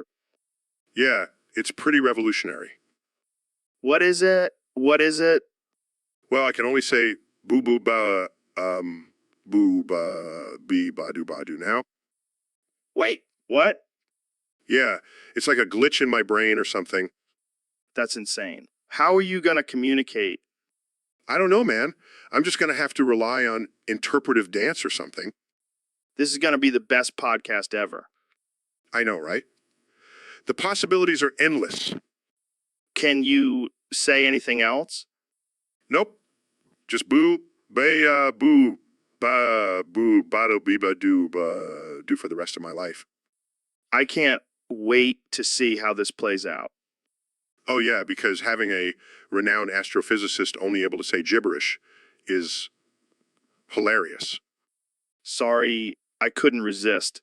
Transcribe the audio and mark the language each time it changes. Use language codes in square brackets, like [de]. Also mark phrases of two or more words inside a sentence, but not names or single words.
[en] yeah, it's pretty revolutionary. What is it? What is it? Well, I can only say boo boo ba, boo ba, bee ba do now. Wait, what? Yeah, it's like a glitch in my brain or something. That's insane. How are you going to communicate? I don't know, man. I'm just going to have to rely on interpretive dance or something. This is going to be the best podcast ever. I know, right? The possibilities are endless. Can you say anything else? Nope. Just boo, ba, boo, ba, boo, ba, do, be, ba, do for the rest of my life. I can't wait to see how this plays out. Oh, yeah, because having a renowned astrophysicist only able to say gibberish is hilarious. Sorry, I couldn't resist.